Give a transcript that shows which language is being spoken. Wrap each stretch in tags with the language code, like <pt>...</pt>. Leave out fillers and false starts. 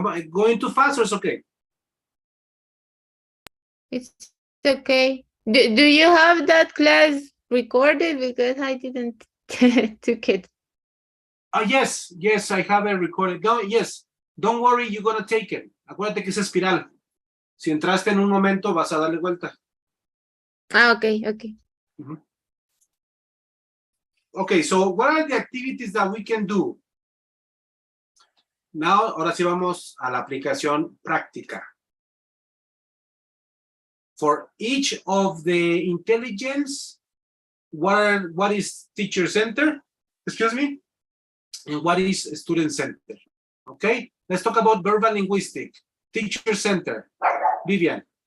<en>Going too fast or it's okay? It's okay. Do you have that class recorded? Because I didn't took it. Yes, I have it recorded. Don't worry, you're gonna take it.</en> <es>Acuérdate que es espiral. Si entraste en un momento, vas a darle vuelta.</es> <en>Okay. Mm-hmm. Okay, so what are the activities that we can do?</en> <es>Now, ahora sí vamos a la aplicación práctica.</es> <en>For each of the intelligence, what is teacher center? Excuse me? And what is student center? Okay, let's talk about verbal linguistic. Teacher center. Vivian.</en>